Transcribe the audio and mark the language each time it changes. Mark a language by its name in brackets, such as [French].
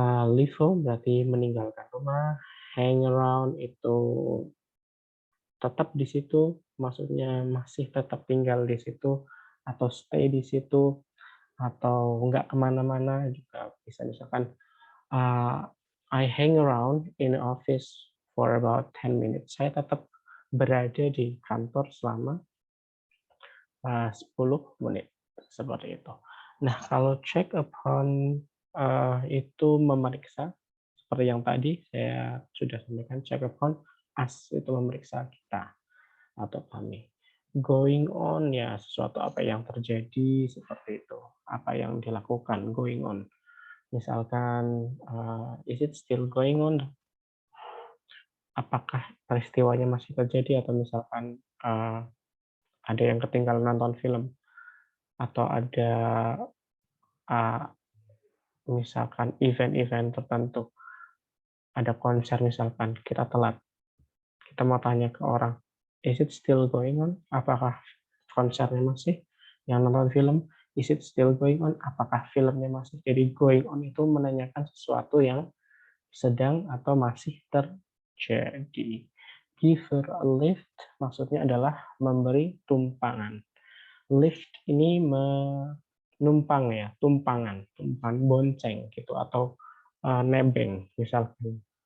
[Indonesian] Leave home berarti meninggalkan rumah. [English] Hang around [Indonesian] itu tetap di situ, maksudnya masih tetap tinggal di situ atau stay di situ atau nggak kemana-mana juga bisa. [English] Misalkan I hang around in the office for about 10 minutes. [Indonesian] Saya tetap berada di kantor selama 10 menit. Seperti itu. Nah, kalau [English] check upon [Indonesian] itu memeriksa. Seperti yang tadi saya sudah sampaikan, [English] check upon us [Indonesian] itu memeriksa kita atau kami. [English] Going on [Indonesian] ya sesuatu apa yang terjadi seperti itu. Apa yang dilakukan, [English] going on. [Indonesian] Misalkan, [English] is it still going on? [Indonesian] Apakah peristiwanya masih terjadi atau misalkan ada yang ketinggalan nonton film atau ada misalkan event-event tertentu, ada konser misalkan kita telat, kita mau tanya ke orang, [English] Is it still going on? [Indonesian] Apakah konsernya masih? Yang nonton film, [English] is it still going on? [Indonesian] Apakah filmnya masih? Jadi going on itu menanyakan sesuatu yang sedang atau masih terjadi. [English] Give her a lift [Indonesian] maksudnya adalah memberi tumpangan. Lift ini menumpang ya, tumpangan, bonceng gitu atau nebeng misalkan.